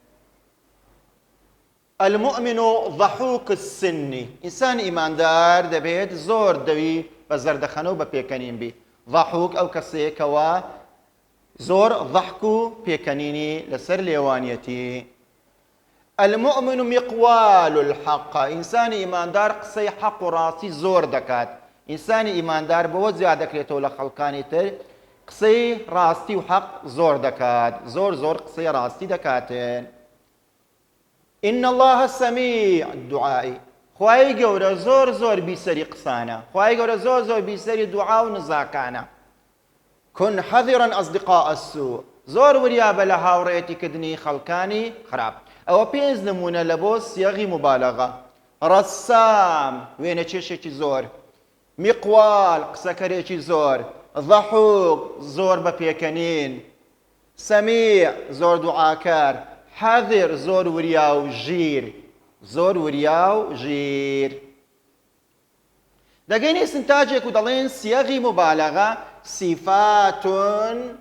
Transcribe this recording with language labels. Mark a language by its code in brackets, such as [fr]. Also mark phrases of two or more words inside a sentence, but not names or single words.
[ar] المؤمن ضحوك السن [ckb] ئینسان ئیماندار دەبێت زۆر دەوی بە زەردەخەنە و بە پێکەنین بی ضحوك ئەو کەسەیەکەوە زۆر ضحک و پێکەنینی لەسەر لێوانیەتی [ar] المؤمن مقوال الحق [ckb] ئینسانی ئیماندار قسەی حەق و ڕاستی زۆر دەکات ئینسانی ئیماندار بەوە زیاد دەکرێتەوە لە خەڵکانی تر قسەی ڕاستی و حەق زۆر دەکات زۆر قسەی ڕاستی دەکاتن [ar] إن الله سميع الدعاء [ckb] خوای گەورە زۆر بیسەری قسانە خوای گەورە زۆر بیسەری دوعا و نزاکانە [ar] كن حذرا أصدقاء السوء [ckb] زۆر وریابە لە هاوڕێتیکردنی خەڵکانی خراپ ئەوە پێنج نمونە لە بۆ سیاغی مبالەغە ڕەسام وێنە چێشێکی زۆر میقوال قسەکەرێکی زۆر ضحوک زۆر بە پێکەنین سەمیع زۆر دوعاکار حەذر زۆر وریا و ژیر زۆر وریا و ژیر دەگەینە ئیستنتاجێک و دەڵێن سیاغی مبالەغە صفاتون